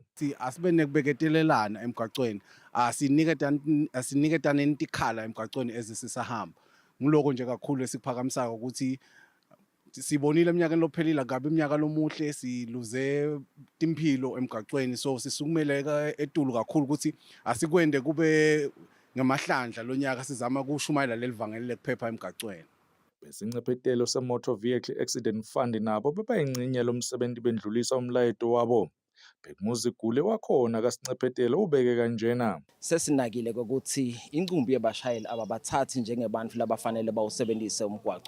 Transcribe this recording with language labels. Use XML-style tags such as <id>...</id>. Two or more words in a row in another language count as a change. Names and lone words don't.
<ss>Asibe nekubeketelelana emgwaqweni asiniketane intikhala emgwaqweni ezisisahamba. Ngiloko nje kakhulu esikuphakamisayo ukuthi sibonile eminyakeni lophelile ngabe iminyaka lomuhle siluze impilo emgwaqweni so sisukumeleka etulu kakhulu ukuthi asikwende kube ngamahlandla lonyaka sizama ukushumayela leli vangeli lekuphepha emgaqweni. Besincephetelo se-Motor Vehicle Accident Fund nabo bebayingxenye lomsebenzi bendlulisa umlayeto wabo. Bekumuzi Gule wakhona kasincephetelo ubeke kanjena. Sesinakile ukuthi incumbi yabashayeli ababathathi njengebantu labafanele bawusebenzise umgwaqo.</ss>